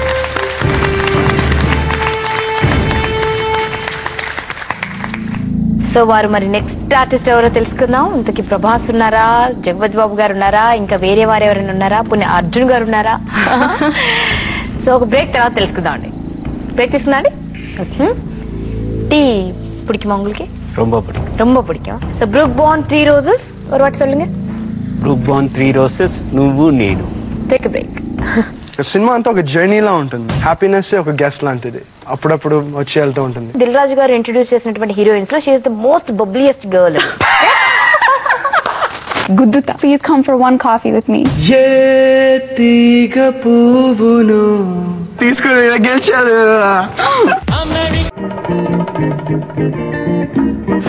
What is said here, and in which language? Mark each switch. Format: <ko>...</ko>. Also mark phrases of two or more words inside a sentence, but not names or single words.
<te>సో వారు మరి నెక్స్ట్ ఆర్టిస్ట్ ఎవరో తెలుసుకుందాం. ఇంతకీ ప్రభాస్ ఉన్నారా, జగపతి బాబు గారు ఉన్నారా, ఇంకా వేరే వారు ఎవరైనా ఉన్నారా, పుణ్య అర్జున్ గారు ఉన్నారా? సో ఒక బ్రేక్ తర్వాత తెలుసుకుందాం అండి. బ్రేక్ తీసుకుందా అండి?</te> <ta>டீ பிடிக்குமா உங்களுக்கு? ரொம்ப பிடிக்கும். ரொம்ப பிடிக்கும். So Brook Bond 3 Roses ஒரு வாட்டி சொல்லுங்க.</ta> <te>బ్రూక్ బాండ్ 3 roses, నువ్వు నేను.</te> <en>take break.</en> <te>సినిమా అంతా ఒక జర్నీలా ఉంటుంది. హ్యాపీనెస్ ఒక గెస్ట్ లాంటిది, అప్పుడప్పుడు వచ్చి వెళ్తూ ఉంటుంది. దిల్ రాజు గారు ఇంట్రడ్యూస్ చేసినటువంటి హీరోయిన్స్ లో</te> <en>she is the most bubbliest girl.</en> <te>గుద్దుతా.</te> <en>Please come for one coffee with me.</en> <te>ఏ తీగ పువ్వును తీసుకుని గెలిచారు.</te>